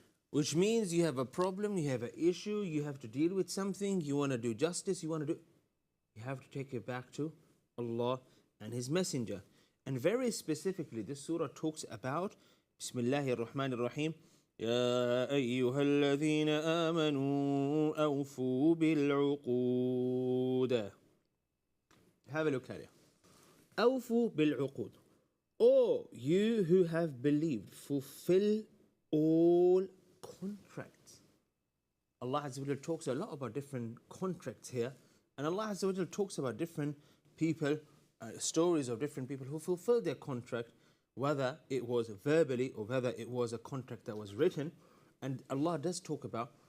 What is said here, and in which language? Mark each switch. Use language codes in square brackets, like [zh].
[en] Which means you have a problem, you have an issue, you have to deal with something, you want to do justice, you have to take it back to Allah and His Messenger. And very specifically, this surah talks about Bismillahir Rahmanir Rahim. [ar] يا أيها الذين آمنوا أوفوا بالعقود. [en] Have a look at it. [ar] أوفوا بالعقود. [en] O you who have believed, fulfill all contracts. Allah Azza wa Jal talks a lot about different contracts here. And Allah Azza wa Jal talks about different people, stories of different people who fulfilled their contract, whether it was verbally or whether it was a contract that was written. And Allah does talk about